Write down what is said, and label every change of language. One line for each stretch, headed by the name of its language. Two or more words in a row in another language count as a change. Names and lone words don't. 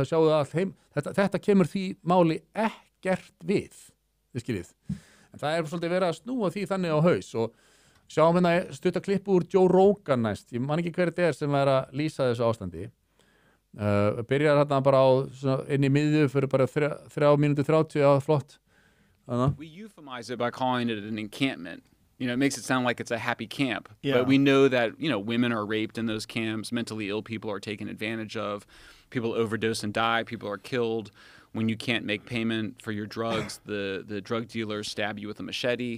Icelandic: Það sjáðu allt þetta kemur því máli ekkert við, þið skiljið. En það svolítið verið að snúa því þannig á haus og sjáum stutta klippu úr Joe Rogan næst. Ég man ekki hver þetta sem að lýsa þessu ástandi. Byrjar bara inn í miðju fyrir bara 3 mínútur 30 flott.
English: We euphemize it by calling it an encampment. It makes it sound like it's a happy camp. Yeah. But we know that, women are raped in those camps, mentally ill people are taken advantage of, people overdose and die, people are killed. When you can't make payment for your drugs, the drug dealers stab you with a machete.